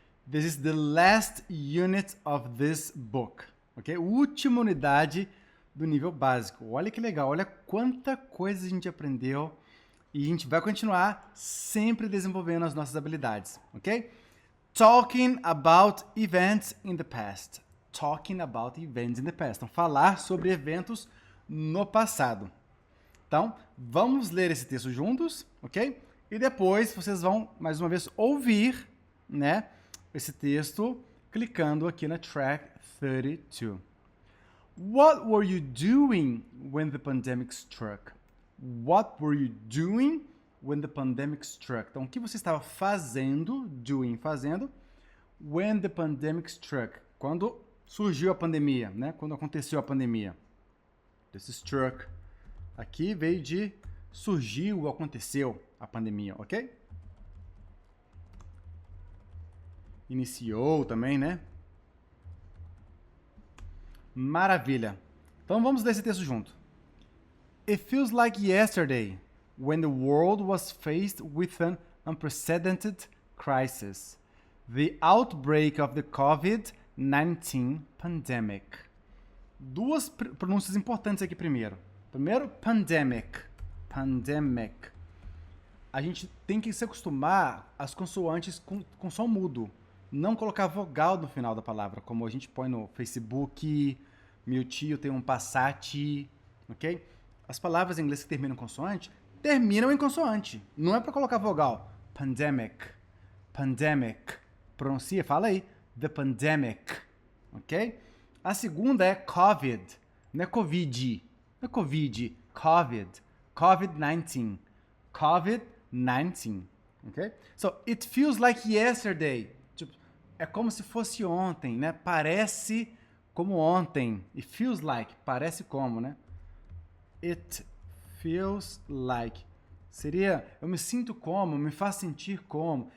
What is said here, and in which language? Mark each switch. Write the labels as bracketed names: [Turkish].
[English] This is the last unit of this book. Ok? [Portuguese] Última unidade do nível básico. Olha que legal, olha quanta coisa a gente aprendeu e a gente vai continuar sempre desenvolvendo as nossas habilidades. Ok? [English] Talking about events in the past. Talking about events in the past. [Portuguese] Então, falar sobre eventos no passado. Então, vamos ler esse texto juntos, ok? E depois vocês vão, mais uma vez, ouvir, né, esse texto clicando aqui na track 32. [English] What were you doing when the pandemic struck? What were you doing when the pandemic struck? [Portuguese] Então, o que você estava fazendo, fazendo, [English] when the pandemic struck? [Portuguese] Quando surgiu a pandemia, né? Quando aconteceu a pandemia. Esse struck aqui veio de surgiu ou aconteceu a pandemia, ok? Iniciou também, né? Maravilha. Então vamos ler esse texto junto. [English] It feels like yesterday when the world was faced with an unprecedented crisis, the outbreak of the COVID-19 pandemic. [Portuguese] Duas pronúncias importantes aqui primeiro. Primeiro, pandemic. Pandemic. A gente tem que se acostumar às consoantes com som mudo. Não colocar vogal no final da palavra, como a gente põe no Facebook, meu tio tem um Passat, ok? As palavras em inglês que terminam em consoante, terminam em consoante. Não é para colocar vogal. Pandemic. Pandemic. Pronuncia, fala aí. The pandemic. Ok? A segunda é COVID. Não é Covid. Não é Covid. COVID. [English] COVID-19. COVID-19. Ok? So, it feels like yesterday. [Portuguese] Tipo, é como se fosse ontem, né? Parece como ontem. [English] It feels like. [Portuguese] Parece como, né? [English] It feels like. [Portuguese] Seria, eu me sinto como, me faz sentir como.